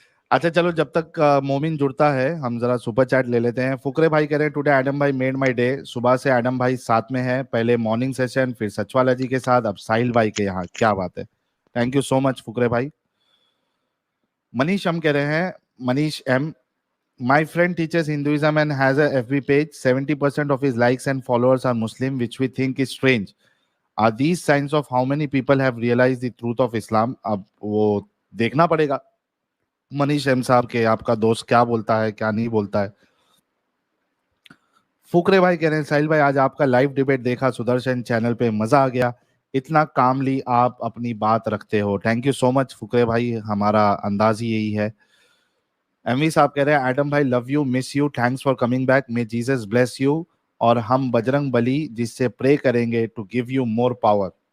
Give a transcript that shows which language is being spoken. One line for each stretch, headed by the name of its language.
Urdu: اچھا چلو جب تک مومن جڑتا ہے ہم ذرا سپر چیٹ لے لیتے ہیں. فکرے بھائی کہہ رہے ہیں
English: Today Adam بھائی made my day.
Urdu: صبح سے ایڈم بھائی ساتھ میں ہے, پہلے مارننگ سیشن پھر سچوالا جی کے ساتھ, اب ساحل بھائی کے یہاں. کیا بات ہے,
English: thank you so much
Urdu: فکرے بھائی.
English: Manish
Urdu: ہم کہہ رہے ہیں,
English: منیش ایم, my friend teaches Hinduism and has a FB page. 70% of his likes and followers are Muslim, which we think is strange. Are these signs of how many people have realized the truth of Islam?
Urdu: اب وہ دیکھنا پڑے گا Manish M صاحب کے آپ کا دوست کیا بولتا ہے کیا نہیں بولتا ہے. فکرے بھائی کہہ رہے ہیں ساحل بھائی آج آپ کا لائیو ڈیبیٹ دیکھا سدرشن چینل پہ, مزہ آ گیا, اتنا کاملی آپ اپنی بات رکھتے ہو.
English: thank you so much
Urdu: فکرے بھائی, ہمارا انداز ہی یہی ہے. ایم وی صاحب کہہ رہے ہیں ایڈم بھائی
English: love you, miss you, thanks for coming back, may Jesus bless you,
Urdu: اور ہم بجرنگ بلی جس سے پرے کریں گے
English: To give you more power.